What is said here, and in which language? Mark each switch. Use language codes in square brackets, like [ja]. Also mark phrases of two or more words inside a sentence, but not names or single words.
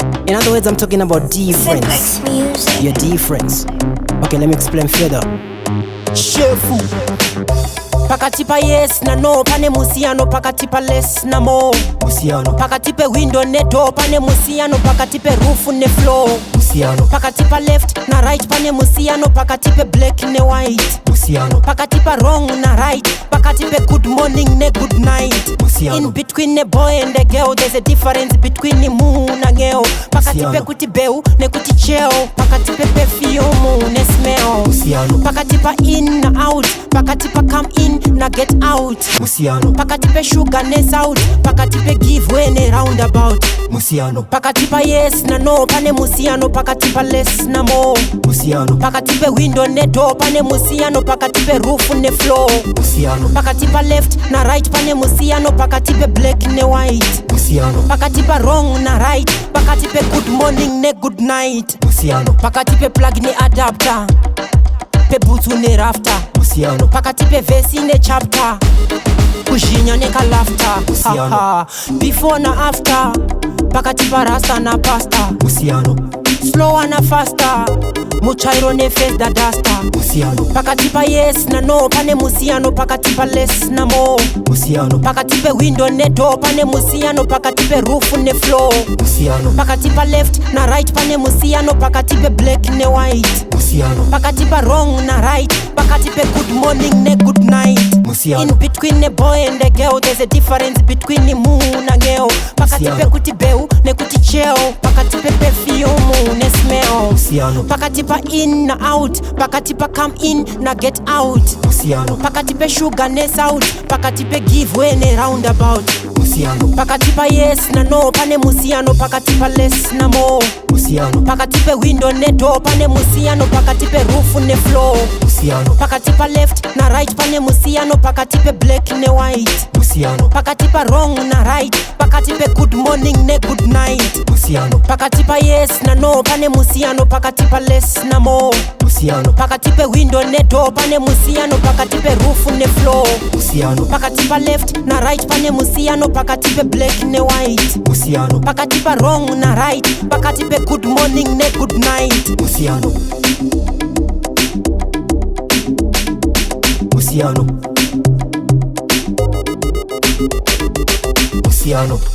[en] In other words, I'm talking about difference. Your difference. Okay, let me explain further. [sn] Shefu. Pakati pa yes na no, pane musiano. Pakati pa less na mo, musiano. Pakati pe window ne door, pane musiano. Pakati pe roof ne floor, musiano. Pakati pa left na right, pane musiano. Pakati pe black ne white, musiano. Pakati pa wrong na right, pakati pe [en] good morning [sn] ne [en] good night, [sn] musiano. [en] In between the boy and the girl, there's a difference between the moon na ngeo. [sn] Pakati pe kuti beu ne kuti cheo, pakati pe perfume ne smell, musiano. Pakati pa in na out, pakati pa [en] come in [sn] na [en] get out, [sn] musiano. Pakati pe sugar ne out, pakati pe [en] give way [sn] ne roundabout, musiano. Pakati pa yes na no, pane musiano. Pakati pa less na mo, musiano. Pakati pe window ne door, pane musiano. Pakati pe roof ne floor, musiano. Pakati pa left na right, pane musiano. Pakati pe black ne white, musiano. Pakati pa wrong na right, pakati pe [en] good morning [sn] ne [en] good night, [sn] musiano. Pakati pe plug ne adapter, pe butu ne rafter, musiano. Pakati pe verse ne chapter, kujinya ne ka laughter, musiano. [en] Before na after, [sn] pakati pa rasta na pasta, musiano. Slower na faster, muchairo ne face da duster, musiano. Pakati pa yes na no, pane musiano. Pakati pa less na mo, musiano. Pakati pe window ne door, pane musiano. Pakati pe roof ne floor, musiano. Pakati pa left na right, pane musiano. Pakati pe black ne white, musiano. Pakati pa wrong na right, pakati pe [en] good morning [sn] ne [en] good night, [sn] musiano. [en] In between the boy and the girl, there's a difference between the moon na ngeo. [sn] Pakati pe kuti beu ne kuti cheo, pakati pe perfume ne smell, musiano. Pakati pa in na out, pakati pa [en] come in [sn] na [en] get out, [sn] musiano. Pakati pe sugar ne out, pakati pe [en] give way [sn] ne roundabout, musiano. Pakati pa yes na no, pane musiano. Pakati pa less na mo, musiano. Pakati pe window ne door, pane musiano. Pakati pe roof ne floor, musiano. Pakati pa left na right, pane musiano. Pakati pe black ne white, musiano. Pakati pa wrong na right, pakati pe [en] good morning [sn] ne [en] good night, [sn] musiano. Pakati pa yes na no, pane musiano. Pakati pa less na mo, musiano. Pakati pe window ne door, pane musiano. Pakati pe roof ne floor, musiano. Pakati pa left na right, pane musiano. Pakati pe black ne white, musiano. Pakati pa wrong na right, pakati pe [en] good morning [sn] ne [en] good night, [sn] musiano. Musiano. Musiano.